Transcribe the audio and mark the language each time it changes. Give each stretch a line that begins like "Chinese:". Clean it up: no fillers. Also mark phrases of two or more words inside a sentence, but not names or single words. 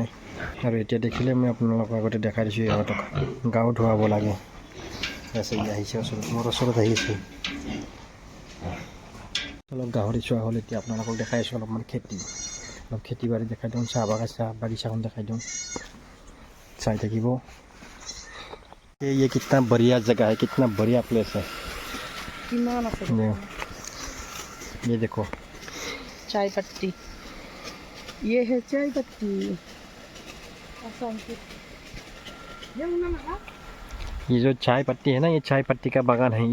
Assamese: আৰু এতিয়া দেখিলে মই আপোনালোকক আগতে দেখাই দিছোঁ, ইহঁতক গাও ধুৱাব লাগে। আছে আহিছে ওচৰত, মোৰ ওচৰত আহিছে। অলপ গাহৰি চোৱা হ'ল, এতিয়া আপোনালোকক দেখাই আছোঁ অলপমান অলপ খেতি বাৰী দেখাই দিওঁ, চাহ বাগিচাখন দেখাই দিওঁ, চাই থাকিব।
Hindi: ये कितना बढ़िया जगह है, कितना बढ़िया प्लेस है। ये देखो चाय पत्ती, ये है चाय पत्ती। ये जो चाय पत्ती है ना, ये चाय पत्ती का बागान है।